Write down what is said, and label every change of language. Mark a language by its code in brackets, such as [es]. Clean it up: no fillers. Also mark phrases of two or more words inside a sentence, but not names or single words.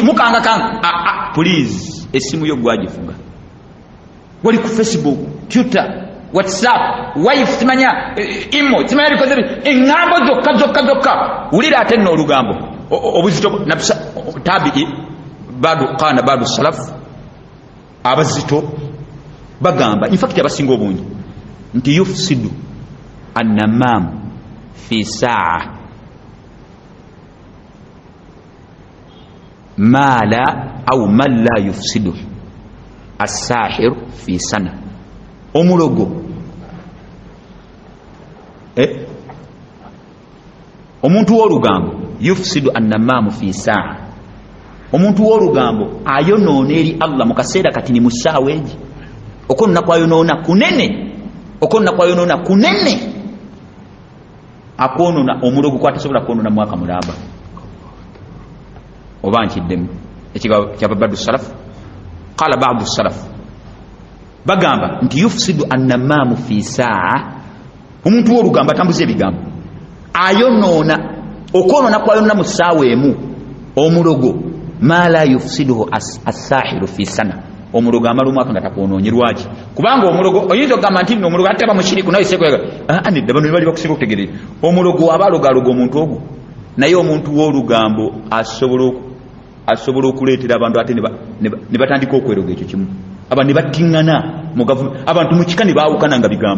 [lg] mukangakanga please essimu yo gwagifuga wali ku Facebook Twitter WhatsApp wife simanya imo simanya bikoze engambo zokka wulira ate nno olugambo obuzito tabii [ar] بعض السلف [lg] abazito bagamba [en] in fact [lg] abasinga obungi nti [ar] يفسد النمام في ساعة ما لا أو من لا يفسد الساحر في سنة omulogo [lg] omuntu w'olugambo [ar] يفسد النمام في ساعة [lg] omuntu w'olugambo ayonoona eri Allah mu kaseera kati ni mu ssaawa egi okonna kwayonoona kunene akwonona omulogo kwatasobola kwonona mwaka mulamba oba nkiddemu ekigabo kya [ar] بعض السلف قال بعض السلف [lg] bagamba nti [ar] يفسد النمام في ساعة, [lg] omuntu w'olugamba atambuza ebigambo ayonoona, okwonoona kwayonona mu ssaawa emu omulogo, [ar] ما لا يفسده الساحر في سنة, [lg] omulogo amala omwaka nga takwonoonye. Lwaki? kubanga omulogo oyinza okugamba nti omulogo ate bamushiriku naye nedda bano bali bakusinga okutegerera omulogo aba alogaloga omuntu ogwo, naye omuntu w'olugambo asobola okuleetera abantu ate ne batandika okweroga ekyo kimu, abantu ne battiŋŋana mu gavumenti, abantu mu kika ne baawukana nga bigambo.